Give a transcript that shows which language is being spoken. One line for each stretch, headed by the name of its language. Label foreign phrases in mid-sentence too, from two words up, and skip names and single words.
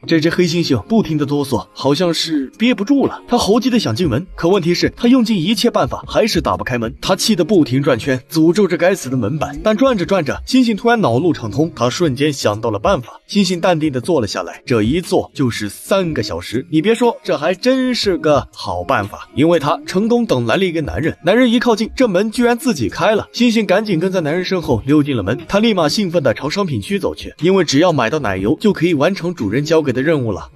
Chinese: 這只黑猩猩不停地哆嗦，好像是憋不住了。他猴急地想进门，可問題是，他用盡一切办法还是打不開門。他氣得不停轉圈，詛咒着該死的門板。但轉着轉着，猩猩突然腦路暢通，他瞬間想到了辦法。猩猩淡定地坐了下來，這一坐就是3個小時。你別說，這還真是個好辦法，因為他成功等來了一個男人。男人一靠近，這門居然自己開了。猩猩趕緊跟在男人身後溜進了門，他立馬興奮地朝商品區走去，因為只要買到奶油就可以完成主人交給的任務了。